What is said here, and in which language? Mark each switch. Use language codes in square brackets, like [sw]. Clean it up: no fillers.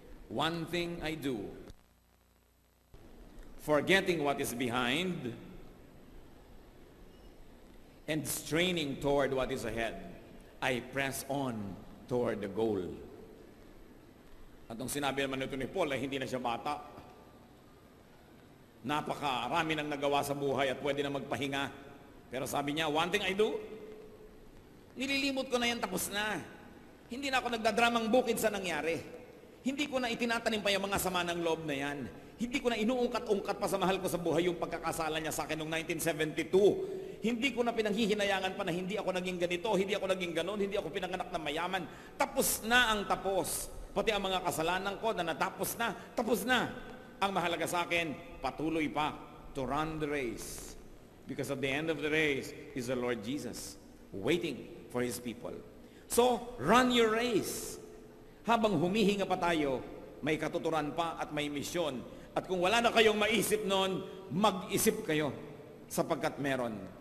[en] One thing I do, forgetting what is behind and straining toward what is ahead, I press on toward the goal. [tl] At nung sinabi naman ito ni Paul ay hindi na siya bata. Napakarami nang nagawa sa buhay at pwede na magpahinga. Pero sabi niya, [en] one thing I do, [tl] nililimot ko na yan, tapos na. Hindi na ako nagdadramang bukid sa nangyari. Hindi ko na itinatanim pa yung mga sama ng loob na yan. Hindi ko na inuungkat-ungkat pa sa mahal ko sa buhay yung pagkakasala niya sa akin noong 1972. Hindi ko na pinanghihinayangan pa na hindi ako naging ganito, hindi ako naging ganon, hindi ako pinanganak na mayaman. Tapos na ang tapos. Pati ang mga kasalanan ko na natapos na, tapos na. Ang mahalaga sa akin, patuloy pa [en] to run the race. Because at the end of the race is the Lord Jesus waiting for His people. So, run your race. [tl] Habang humihinga pa tayo, may katuturan pa at may misyon. At kung wala na kayong maisip noon, mag-isip kayo sapagkat meron.